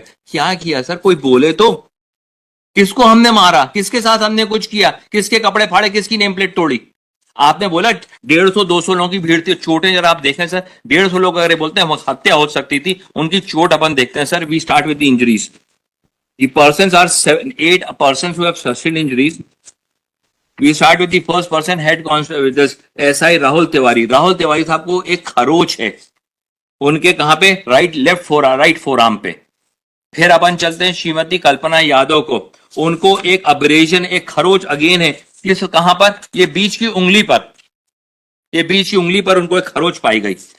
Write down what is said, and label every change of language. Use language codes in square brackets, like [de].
[hi] क्या किया सर, कोई बोले तो? किसको हमने मारा, किसके साथ हमने कुछ किया, किसके कपड़े फाड़े, किसकी नेम प्लेट तोड़ी? आपने बोला 150-200 लोगों की भीड़ थी, चोटें जरा आप देखें सर, 150 लोग अगर ये बोलते हैं हत्या हो सकती थी, उनकी चोट अपन देखते हैं sir. [en] We start with the injuries. The persons are 8 persons who have sustained injuries. We start with the first person, head constable with this SI Rahul Tiwari. [hi] Rahul Tiwari साहब को एक खरोच है उनके कहां पे, राइट फोर आर्म पे। फिर अपन चलते हैं श्रीमती कल्पना यादव को, उनको एक अब्रेजन, एक खरोच अगेन है, किस कहां पर, ये बीच की उंगली पर, ये बीच की उंगली पर उनको एक खरोच पाई गई।